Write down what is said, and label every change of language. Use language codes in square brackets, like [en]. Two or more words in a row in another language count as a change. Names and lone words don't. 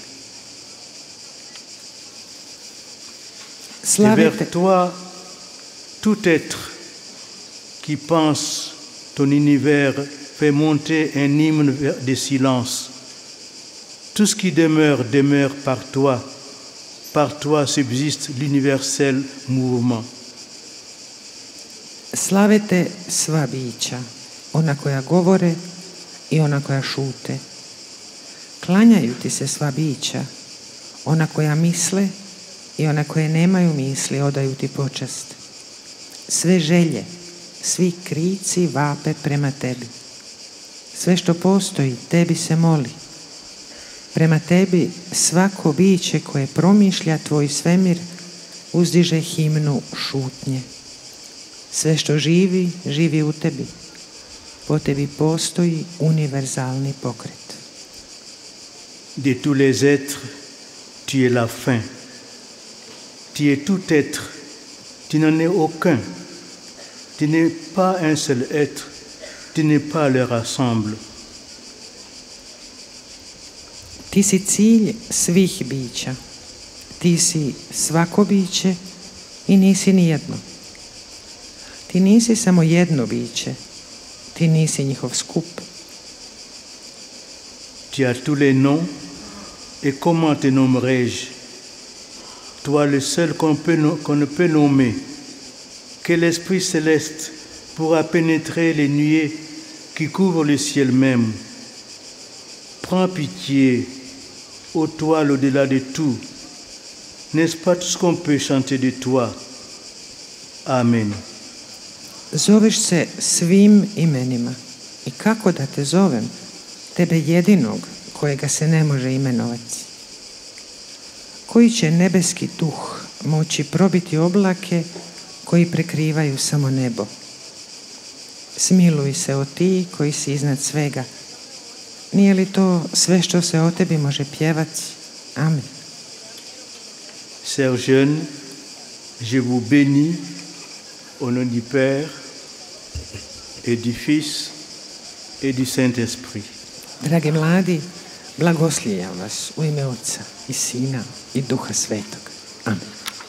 [fr] Et vers toi, tout être qui pense ton univers fait monter un hymne de silence. Tout ce qui demeure, demeure par toi. Par toi subsiste l'universel mouvement. [hr] Slavite sva bića, ona koja govore i ona koja šute. Klanjaju ti se sva bića, ona koja misle i ona koje nemaju misli odaju ti počast. Sve želje, Svi krici vape prema tebi. Sve što postoji, tebi se moli. Prema tebi svako biće koje promišlja tvoj svemir uzdiže himnu šutnje. Sve što živi, živi u tebi. Po tebi postoji univerzalni pokret. [fr] De tous les êtres, tu es la fin. Tu es tout être. Tu n'en es aucun. Tu n'es pas un seul être. Tu n'es pas leur ensemble. [hr] Ti si cilj svih bića. Ti si svako biće i nisi ni jedno. Ti nisi samo jedno biće. Ti nisi njihov skup. [fr] Tu as tous les noms, et comment te nommerai-je? Toi le seul qu'on ne peut nommer. Quel esprit céleste pourra pénétrer les nuées qui couvrent le ciel même? Prends pitié, ô toi l'au-delà de tout. N'est-ce pas tout ce qu'on peut chanter de toi? Amen. [hr] Zoveš se svim imenima. I kako da te zovem? Tebe jedinog, kojega se ne može imenovati. Koji će nebeski duh moći probiti oblake koji prekrivaju samo nebo? Smiluj se o ti koji si iznad svega. Nije li to sve što se o tebi može pjevati? Amen. [fr] Sœurs jeunes, je vous bénis au nom du Père et du Fils et du Saint-Esprit. [hr] Dragi mladi, blagoslijam vas u ime Oca i Sina i Duha Svetog. Amen.